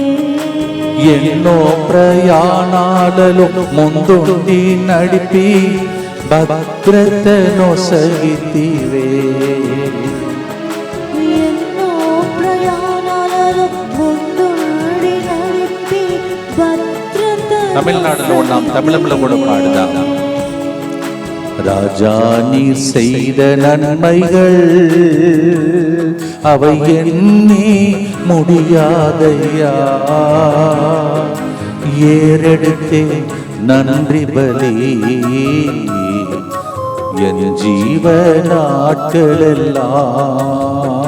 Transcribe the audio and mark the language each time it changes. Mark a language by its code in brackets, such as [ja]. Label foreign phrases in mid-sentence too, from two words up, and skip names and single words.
[te] ఎన్నో ప్రయాణాలలో ముందుండి నడిపి భద్రతను సగితివే. తమిళనాడులో ఉన్నాం, తమిళంలో కూడా పాడుదాం. [ta] ராஜா நீர் செய்த நன்மைகள் அவை எண்ணி முடியாதையா. ஏறெடுத்தே நன்றி பலி என் ஜீவ நாட்களெல்லாம்.